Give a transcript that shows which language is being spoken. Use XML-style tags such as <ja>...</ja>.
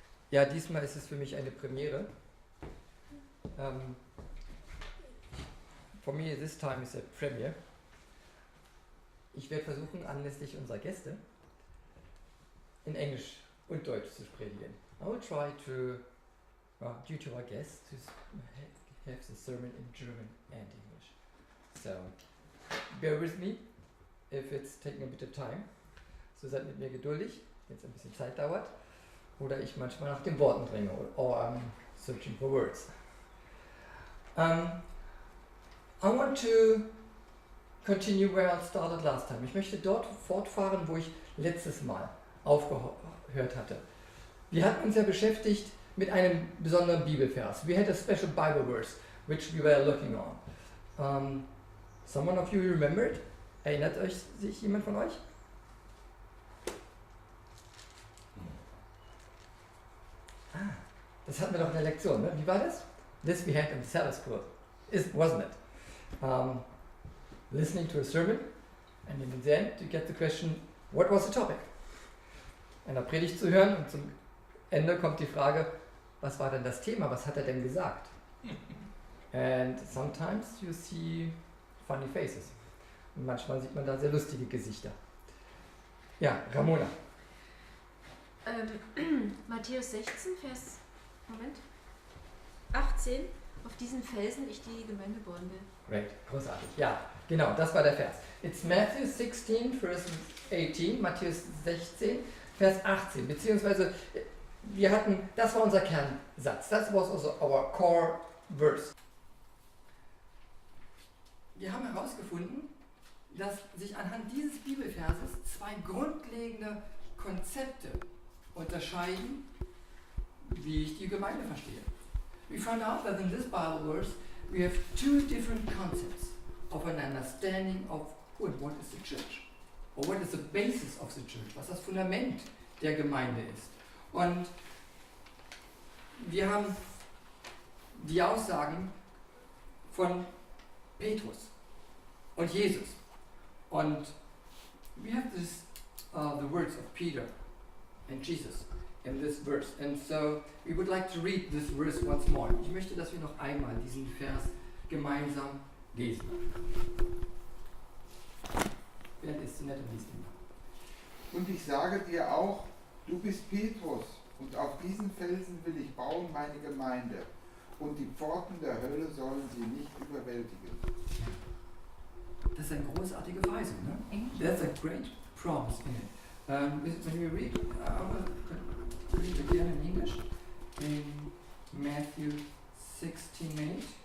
<de>Ja, diesmal ist es für mich eine Premiere.</de> <en>For me, this time is a premiere.</en> <de>Ich werde versuchen, anlässlich unserer Gäste in Englisch und Deutsch zu predigen.</de> <en>I will try to, due to our guests, to have the sermon in German and English. So, bear with me if it's taking a bit of time.</en> <de>So seid mit mir geduldig, wenn es ein bisschen Zeit dauert. Oder ich manchmal nach den Worten dränge.</de> <en>Or I'm searching for words. I want to continue where I started last time.</en> <de>Ich möchte dort fortfahren, wo ich letztes Mal aufgehört hatte. Wir hatten uns ja beschäftigt mit einem besonderen Bibelvers.</de> <en>We had a special Bible verse which we were looking on. Someone of you remembered?</en> <de>Erinnert sich jemand von euch? Das hatten wir doch in der Lektion, ne? Wie war das?</de> <en>This we had in Sabbath school, wasn't it? Listening to a sermon, and in the end you get the question, what was the topic?</en> <de>Einer Predigt zu hören und zum Ende kommt die Frage, was war denn das Thema? Was hat er denn gesagt?</de> <en>And sometimes you see funny faces.</en> <de>Und manchmal sieht man da sehr lustige Gesichter. Ja, Ramona. Matthäus 16, Vers 18. Auf diesen Felsen ich die Gemeinde bauen will.</de> <en>Great, großartig.</en> <de>Ja, genau, das war der Vers.</de> <en>It's Matthew 16, Vers 18,</en> <de>Matthäus 16, Vers 18. Beziehungsweise, das war unser Kernsatz.</de> <en>Das was also our core verse.</en> <de>Wir haben herausgefunden, dass sich anhand dieses Bibelverses zwei grundlegende Konzepte unterscheiden, wie ich die Gemeinde verstehe.</de> <en>We found out that in this Bible verse we have two different concepts of an understanding of who and what is the church, or what is the basis of the church,</en> <de>was das Fundament der Gemeinde ist. Und wir haben die Aussagen von Petrus und Jesus.</de> <en>Und we have this, the words of Peter and Jesus in this verse. And so we would like to read this verse once more.</en> <de>Ich möchte, dass wir noch einmal diesen Vers gemeinsam lesen. Wer ist so nett und liest ihn? Und ich sage dir auch, du bist Petrus, und auf diesen Felsen will ich bauen meine Gemeinde, und die Pforten der Hölle sollen sie nicht überwältigen. Das ist eine großartige Verheißung, ne?</de> <en>That's a great promise in it. When we read, I will read again in English, in Matthew 16:8.</en>